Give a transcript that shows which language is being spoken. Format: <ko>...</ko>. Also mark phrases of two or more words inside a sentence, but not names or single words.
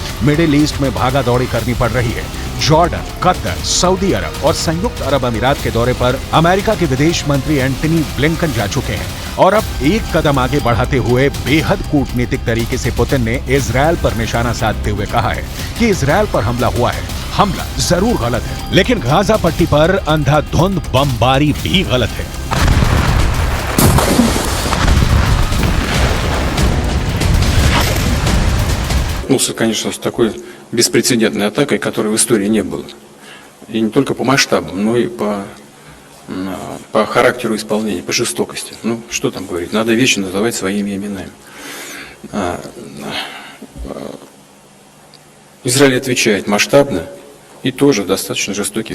<hi>मिडिल ईस्ट में भागा दौड़ी करनी पड़ रही है। जॉर्डन, कतर, सऊदी अरब और संयुक्त अरब अमीरात के दौरे पर अमेरिका के विदेश मंत्री एंटनी ब्लिंकन जा चुके हैं और अब एक कदम आगे बढ़ाते हुए बेहद कूटनीतिक तरीके से पुतिन ने इजरायल पर निशाना साधते हुए कहा है कि इजरायल पर हमला हुआ है। हमला जरूर गलत है, लेकिन गाजा पट्टी पर अंधाधुंध बमबारी भी गलत है।</hi> <ru>столкнулся, конечно, с такой беспрецедентной атакой, которой в истории не было. И не только по масштабам, но и по характеру исполнения, по жестокости. Ну, что там говорить, надо вещи называть своими именами. Израиль отвечает масштабно и тоже достаточно жестокий.</ru>